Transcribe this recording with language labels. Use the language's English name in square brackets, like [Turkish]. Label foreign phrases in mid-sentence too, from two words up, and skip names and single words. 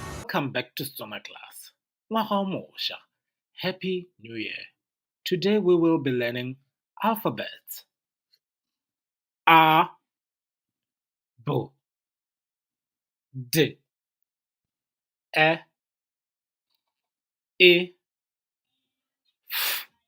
[English] Welcome back to Setswana Class. [Tswana] Ngwaga o mošwa. [English] Happy New Year. Today we will be learning alphabets. A, B, D, E, I, F,